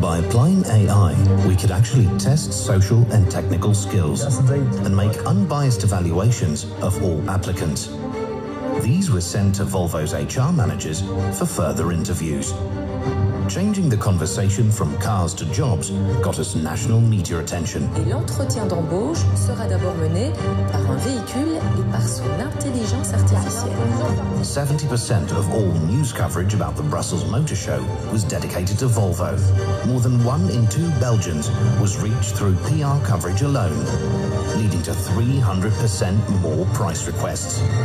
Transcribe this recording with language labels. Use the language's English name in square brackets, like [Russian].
[English] By applying AI, we could actually test social and technical skills and make unbiased evaluations of all applicants. These were sent to Volvo's HR managers for further interviews. Changing the conversation from cars to jobs got us national media attention. [French] Et l'entretien d'embauche sera d'abord mené par un véhicule et par son intelligence artificielle. [English] 70% of all news coverage about the Brussels Motor Show was dedicated to Volvo. More than 1 in 2 Belgians was reached through PR coverage alone, leading to 300% more price requests.